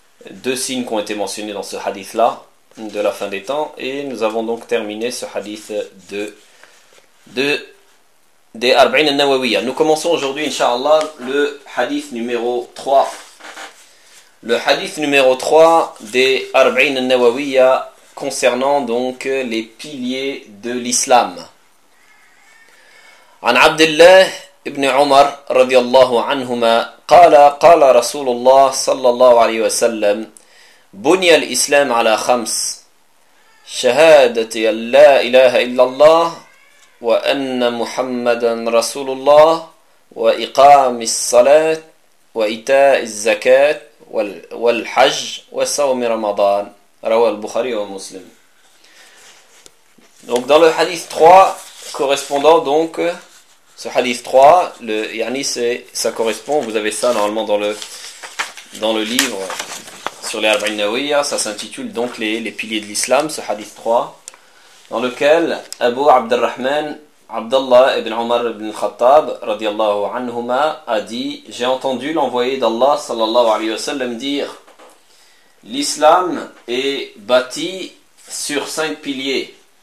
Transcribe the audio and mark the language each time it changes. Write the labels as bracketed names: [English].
[French] Deux signes qui ont été mentionnés dans ce hadith là de la fin des temps, et nous avons donc terminé ce hadith des Arba'in al-Nawawiyya. Nous commençons aujourd'hui, Inch'Allah, le hadith numéro 3. Le hadith numéro 3 des Arba'in al-Nawawiyya concernant donc les piliers de l'islam. [Arabic] An Abdullah ibn Umar radiallahu anhuma, qala Rasulullah sallallahu alayhi wa sallam, بني الإسلام على خمس: شهادة أن لا إله إلا الله وأن محمدا رسول الله وإقام الصلاة وإيتاء الزكاة والحج وصوم رمضان. رواه البخاري ومسلم. [French] Donc dans le hadith 3 correspondant, donc ce hadith 3, le yani c'est ça correspond, vous avez ça normalement dans le livre sur les Arba'in Nawawiyya, ça s'intitule donc les piliers de l'islam, ce hadith 3, dans lequel Abu Abdurrahman Abdallah ibn Omar ibn Khattab radiallahu anhuma a dit: j'ai entendu l'envoyé d'Allah sallallahu alayhi wa sallam dire: l'islam est bâti sur 5 piliers: